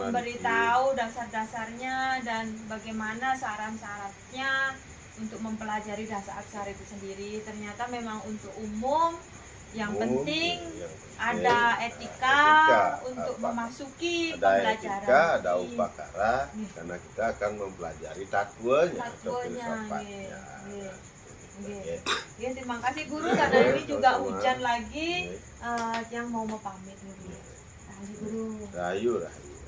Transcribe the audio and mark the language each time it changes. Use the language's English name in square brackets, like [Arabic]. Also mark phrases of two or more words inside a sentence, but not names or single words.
[Indonesian] memberitahu dasar-dasarnya dan bagaimana syarat-syaratnya untuk mempelajari dasar aksara itu sendiri. Ternyata memang untuk umum, yang penting ada etika untuk memasuki ada pembelajaran. etika, ada ini. upakara, Nih. karena kita akan mempelajari tatwanya atau Tatwanya, filsafatnya. [Balinese] nggih, nggih. [Indonesian] Oke. Ya, terima kasih guru karena ini juga Sama-sama. hujan lagi Oke. yang mau pamit guru. Terima kasih guru. Rahayu, rahayu.